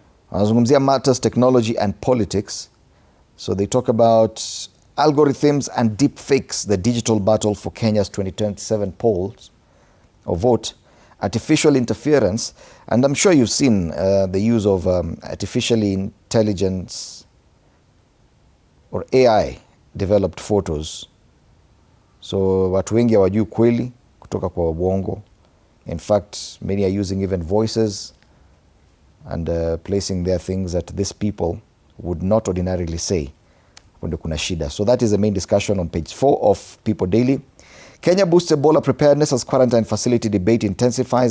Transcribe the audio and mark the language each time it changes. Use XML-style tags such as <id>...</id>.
<sw>Wanazungumzia</sw> <en>matters, technology and politics. So they talk about algorithms and deepfakes, the digital battle for Kenya's 2027 polls or vote, artificial interference, and I'm sure you've seen the use of artificial intelligence or AI developed photos.</en> <sw>So watu wengi hawajui kweli kutoka kwa uongo.</sw> <en>In fact, many are using even voices and placing their things that these people would not ordinarily say.</en> <sw>Kuna shida.</sw> <en>So that is the main discussion on page 4 of People Daily. Kenya boosts Ebola preparedness as quarantine facility debate intensifies.</en>